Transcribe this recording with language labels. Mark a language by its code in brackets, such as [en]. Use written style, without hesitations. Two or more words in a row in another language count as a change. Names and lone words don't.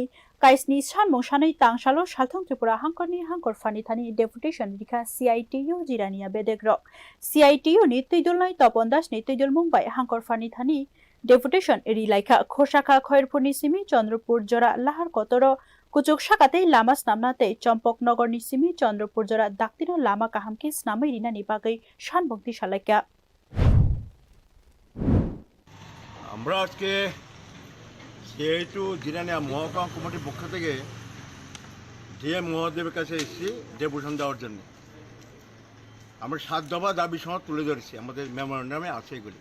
[trp] काइसनि सानमं सानै तांसालो सालथां त्रिपुरा हांकरनि हांकर फानिथानि डेपुटेशन रिखा CITU जिरानिया बेदेक रक CITU नि तैदुलनाय तपन दास नि तैदुल मुंबाई हांकर फानिथानि डेपुटेशन रिलाइखा खोसाखा खयरपुरनि सिमी चंद्रपुर जरा लाहार कतर कुचुक साकातै लामा स्नामनाते चम्पकनगरनि सिमी चंद्रपुर जरा दाक्तिनो लामा काहामके स्नामै रिनानि बागै सानबंति सालाइका [bn] আমরা আজকে CITU জিরানিয়া মহকুমা কমিটির পক্ষ থেকে ডিএম মহোদয়ের কাছে এসেছি ডেপুটেশন দেওয়ার জন্য। আমরা 7 দফা দাবি সহ তুলে ধরেছি, আমাদের মেমোরেন্ডামে আছে এগুলি।